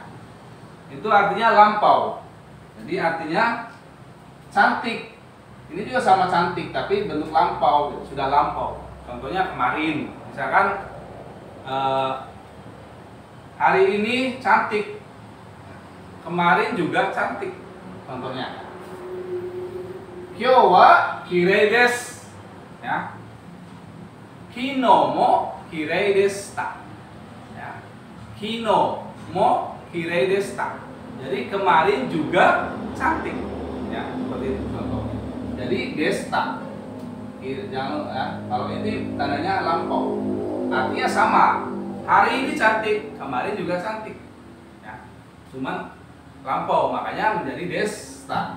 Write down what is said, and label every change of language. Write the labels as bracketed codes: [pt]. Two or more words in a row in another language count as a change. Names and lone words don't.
[id] Itu artinya lampau. Jadi artinya cantik. Ini juga sama cantik, tapi bentuk lampau, sudah lampau. Contohnya kemarin, misalkan hari ini cantik, kemarin juga cantik. Contohnya, [ja] 今日はきれいです. [id] Ya. [ja] 昨日もきれいでした. [id] Ya. [ja] 昨日もきれいでした. [id] Jadi kemarin juga cantik. Ya, seperti itu contohnya. Jadi desta. Jangan ya, kalau ini tandanya lampau. Artinya sama. Hari ini cantik, kemarin juga cantik. Ya. Cuman lampau, makanya menjadi desta.